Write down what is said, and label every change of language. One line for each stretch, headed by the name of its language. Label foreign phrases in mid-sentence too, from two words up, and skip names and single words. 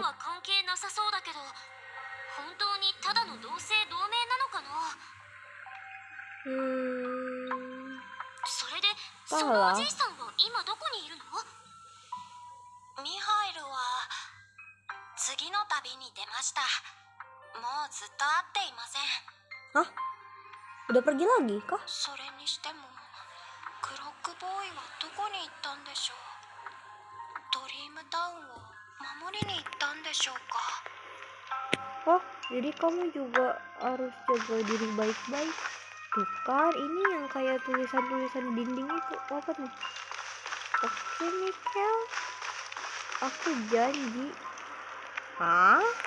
Japanese: は関係なさそうだけど、本当にただの同姓同名なのかな。それでそのおじいさんは今どこにいるの？ミハイルは次の旅に出ました。もうずっと会っていません。
Indonesian: Hah? Udah pergi lagi kah?
Japanese: それにしてもクロックボーイはどこに行ったんでしょう。ドリームタウンを守りに行ったんでしょうか。
Indonesian: Oh, jadi kamu juga harus jaga diri baik-baik. Tuh kan, ini yang kayak tulisan-tulisan dinding itu. Apa nih? Oke, Michael. Aku janji. Hah?